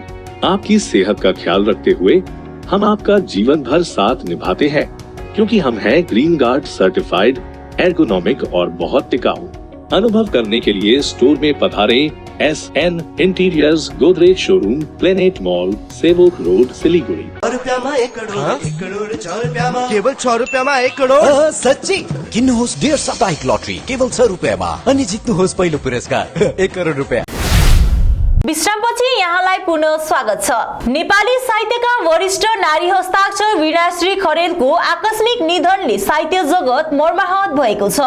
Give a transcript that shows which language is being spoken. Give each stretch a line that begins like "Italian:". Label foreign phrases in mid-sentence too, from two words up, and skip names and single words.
Hindi: आपकी सेहत का ख्याल रखते हुए हम आपका जीवन भर साथ निभाते हैं, क्योंकि हम हैं ग्रीन गार्ड सर्टिफाइड, एर्गोनॉमिक और बहुत टिकाऊ। अनुभव करने के लिए स्टोर में पधारें। SN इंटीरियर्स, गोदरेज शोरूम, प्लेनेट मॉल, सेवक रोड, सिलीगुड़ी।
Nepali: केवल 6 रुपैयाँमा 1 करोड। सच्ची किन्नुहोस् डेढ साप्ताहिक लटरी केवल 6 रुपैयाँमा अनि जित्नुहोस् पहिलो पुरस्कार 1 करोड रुपैयाँ। विश्रामपछि यहाँलाई पुनः स्वागत छ। नेपाली साहित्यका वरिष्ठ नारी हस्ताक्षर वीणाश्री खरेलको आकस्मिक निधनले साहित्य जगत मर्माहत भएको छ।